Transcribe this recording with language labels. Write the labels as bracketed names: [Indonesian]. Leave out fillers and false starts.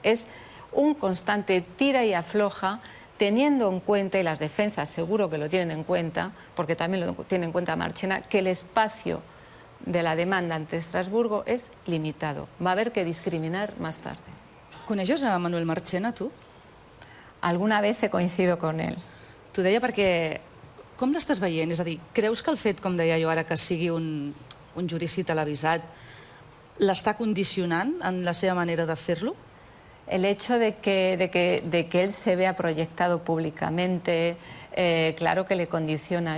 [Spanish] Es un constante tira y afloja, teniendo en cuenta, y las defensas seguro que lo tienen en cuenta, porque también lo tiene en cuenta Marchena, que el espacio de la demanda ante Estrasburgo és limitado. Va a haver que discriminar más tarde. [Catalan] Coneixes a Manuel Marchena, tu? [Spanish] Alguna vez he coincidido con él. [Catalan] T'ho deia perquè... Com l'estàs veient? És a dir, creus que el fet, com deia jo ara, que sigui un judici televisat, l'està condicionant en la seva manera de fer-lo? [Spanish] El hecho de que él se vea proyectado públicamente, claro que le condiciona.